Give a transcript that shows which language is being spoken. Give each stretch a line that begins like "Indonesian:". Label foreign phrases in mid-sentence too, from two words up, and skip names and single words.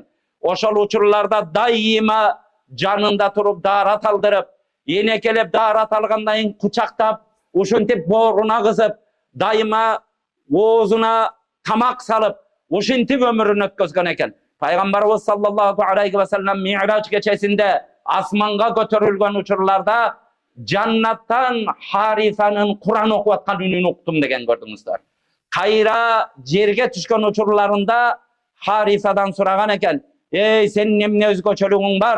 Kyrgyz: Ошол учурларда дайыма жанында туруп даарат алдырып, энекелеп даарат алгандан кийин кучактап, ушинтип бооруна кызып, дайыма оозуна тамак салып, ушинтип өмүрүн өткөзгөн экен. Пайгамбарыбыз
Arabic: صلى الله عليه وسلم
Kyrgyz: Ми'раж кечесинде асманга көтөрүлгөн учурларда жаннаттан Харисанын Куран окуп аткан үнүн уктум деген көрдүңүздөр. Кайра жерге түшкөн учурларында Харисадан сураган экен: "Эй, сенин эмне өзгөчөлүгүң бар?